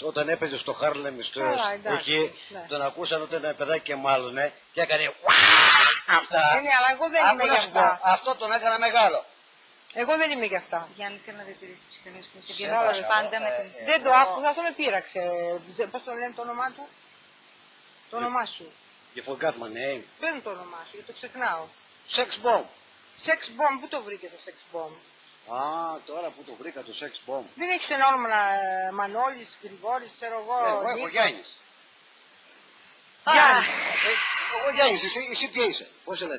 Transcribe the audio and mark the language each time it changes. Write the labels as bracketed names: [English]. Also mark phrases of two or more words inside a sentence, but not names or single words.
[Greek] Όταν έπαιζε στο Harlem εκεί, τον ακούσαν όταν ήταν παιδάκι και μάλλον και έκανε αυτά. Ναι, αλλά εγώ δεν είμαι για αυτά. Αυτό τον έκανα μεγάλο. Εγώ δεν είμαι για αυτά. Γιάννη, θέλω να διατηρήσεις τη ψυχραιμία σου. Σε διαβάζω πάντα με την... Δεν το άκουσα, αυτό με πείραξε. Πώς το λένε το όνομά του? Το όνομά σου. [English] You forgot my name. [Greek] Πες μου το όνομά σου, γιατί το ξεχνάω. [English] Sex bomb. Sex bomb, [Greek] πού το βρήκε το [English] sex bomb? [Greek] Α, τώρα που το βρήκα το [English] sex bomb. [Greek] Δεν έχεις ένα όνομα Μανώλης, Γρηγόρης, ξέρω εγώ. Εγώ έχω Γιάννης. Γιάννη. Εγώ Γιάννης, εσύ τι είσαι, πώς σε λέτε?